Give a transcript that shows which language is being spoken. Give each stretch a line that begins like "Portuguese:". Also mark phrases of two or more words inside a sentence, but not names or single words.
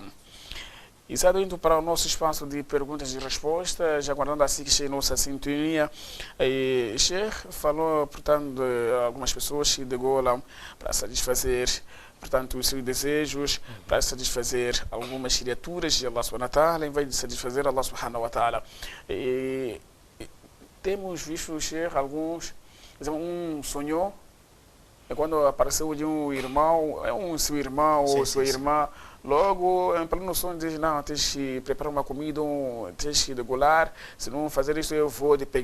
Portuguese: E está indo para o nosso espaço de perguntas e respostas, aguardando assim que chegue a nossa sintonia. Sheikh falou, portanto, de algumas pessoas que degolam para satisfazer portanto, os seus desejos para satisfazer algumas criaturas de Allah
Arabic: سبحانه وتعالى,
Portuguese: em vez de satisfazer Allah
Arabic: سبحانه وتعالى.
Portuguese: E temos visto, Sheikh, alguns, por exemplo, um sonhou, e quando apareceu de um irmão, é um seu irmão ou sua irmã, logo, em pleno sonho, diz, não, tens que preparar uma comida, tens que degolar, se não fazer isso eu vou te pegar.